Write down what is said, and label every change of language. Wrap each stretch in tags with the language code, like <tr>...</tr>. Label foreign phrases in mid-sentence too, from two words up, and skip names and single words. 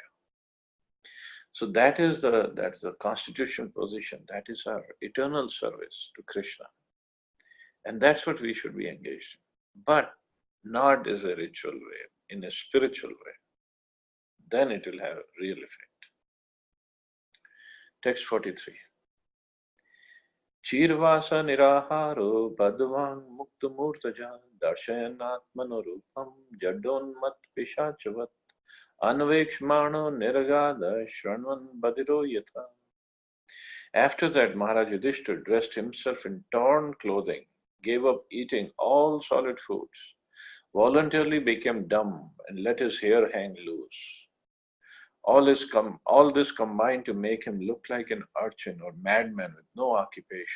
<en>So that's the constitutional position. That is our eternal service to Krishna. And that's what we should be engaged in. But not as a ritual way, in a spiritual way. Then it will have real effect. Text 43.</en> <sa>चीरवासा निराहारो बद्धवाङ् मुक्तमूर्धजः दर्शयन्नात्मनोरूपं जडोन्मत्त पिशाचवत् अनवेक्षमाणो निरगाद् अशृण्वन् बधिरो यथा.</sa> <en>After that, Maharaj Yudhishthira dressed himself in torn clothing, gave up eating all solid foods, voluntarily became dumb, and let his hair hang loose. All this combined to make him look like an urchin or madman with no occupation.</en>